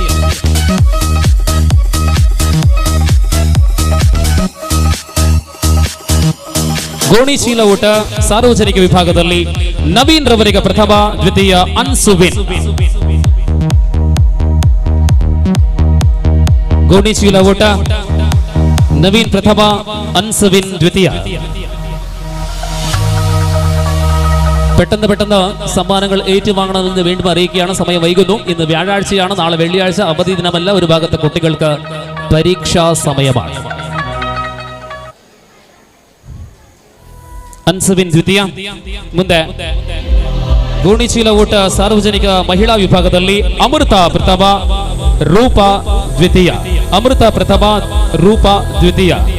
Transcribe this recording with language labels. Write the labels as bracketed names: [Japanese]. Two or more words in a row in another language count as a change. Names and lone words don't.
[Kannada] ಗೋಣಿ ಚೀಲ ಊಟ ಸಾರ್ವಜನಿಕ ವಿಭಾಗದಲ್ಲಿ ನವೀನ್ ರವರಿಗೆ ಪ್ರಥಮ, ದ್ವಿತೀಯ ಅನ್ಸುವಿನ್. ಗೋಣಿ ಚೀಲ ಊಟ [Malayalam] നവീൻ പ്രഥമ, അൻസവിൻ ദ്വിതീയ. പെട്ടെന്ന് സമ്മാനങ്ങൾ ഏറ്റുവാങ്ങണമെന്ന് വീണ്ടും അറിയിക്കുകയാണ്. സമയം വൈകുന്നു. ഇന്ന് വ്യാഴാഴ്ചയാണ്, നാളെ വെള്ളിയാഴ്ച അവധി ദിനമല്ല. ഒരു ഭാഗത്തെ കുട്ടികൾക്ക് പരീക്ഷാ സമയമാണ്. [Kannada] ಅನ್ಸವಿನ್ ದ್ವಿತೀಯ. ಮುಂದೆ ಗೋಣಿಚೀಲ ಓಟ ಸಾರ್ವಜನಿಕ ಮಹಿಳಾ ವಿಭಾಗದಲ್ಲಿ ಅಮೃತ ಪ್ರಥಮ, ರೂಪ ದ್ವಿತೀಯ. ಅಮೃತ ಪ್ರಥಮ, ರೂಪ ದ್ವಿತೀಯ.